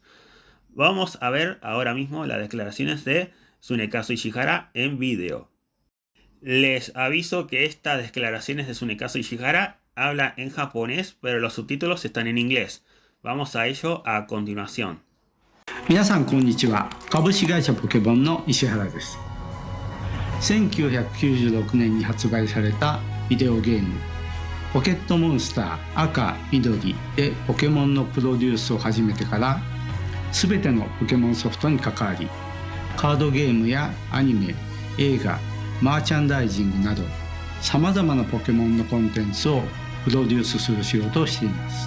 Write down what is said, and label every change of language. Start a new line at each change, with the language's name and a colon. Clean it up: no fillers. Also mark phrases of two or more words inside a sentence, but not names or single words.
Spanish: Vamos a ver ahora mismo las declaraciones de Tsunekazu Ishihara en vídeo. Les aviso que estas declaraciones de Tsunekazu Ishihara habla en japonés, pero los subtítulos están en inglés. Vamos a ello a continuación.
Japanese: 皆さんこんにちは。株式会社ポケモンの石原です。1996年に発売されたビデオゲームポケットモンスター赤緑でポケモンのプロデュースを始めてから全てのポケモンソフトに関わり、カードゲームやアニメ、映画、マーチャンダイジングなどさまざまなポケモンのコンテンツをプロデュースする仕事をしています。